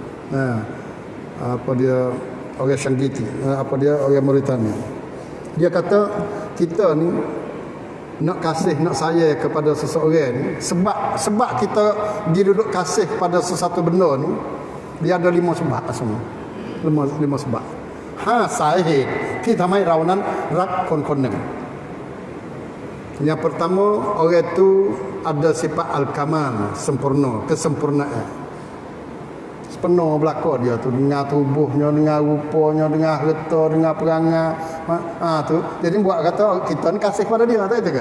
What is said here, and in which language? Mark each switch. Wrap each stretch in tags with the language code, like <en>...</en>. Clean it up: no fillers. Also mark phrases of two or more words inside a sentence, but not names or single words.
<ms>Apa dia orang Syanqiti, apa dia orang Mauritania. Dia kata kita ni nak kasih, nak sayang kepada seseorang ni sebab kita diduduk kasih pada sesuatu benda ni, dia ada 5 sebab semua. 5 sebab. Sahih</ms> <th>ที่ทำให้เรานั้นรักคนหนึ่ง.</th> <ms>Yang pertama, orang itu ada sifat al-kamal, sempurna, kesempurnaan. Sepenuh belaka dia tu dengan tubuhnya, dengan rupanya, dengan harta, dengan perangai. Tu. Jadi buat kata kita ni kasih pada dia, tak itu kan?</ms>